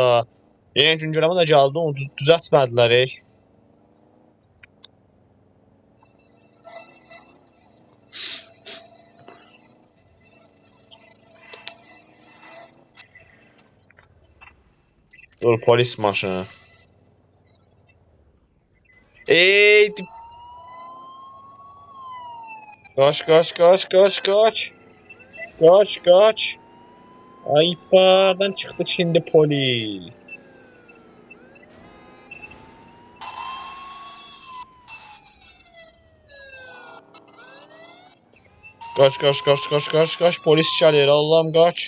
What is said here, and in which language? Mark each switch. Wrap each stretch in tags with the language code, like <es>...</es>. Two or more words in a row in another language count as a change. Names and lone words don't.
<az>Yeni güncələmə də gəldi, onu düzəltmədilər. Dur, polis maşını.</az> <tr>Kaç kaç kaç kaç kaç. Kaç kaç. Ayıplardan çıktı şimdi polis. Kaç kaç kaç kaç kaç kaç,</tr> <az>polis gəlir,</az> <tr>Allah'ım kaç.</tr>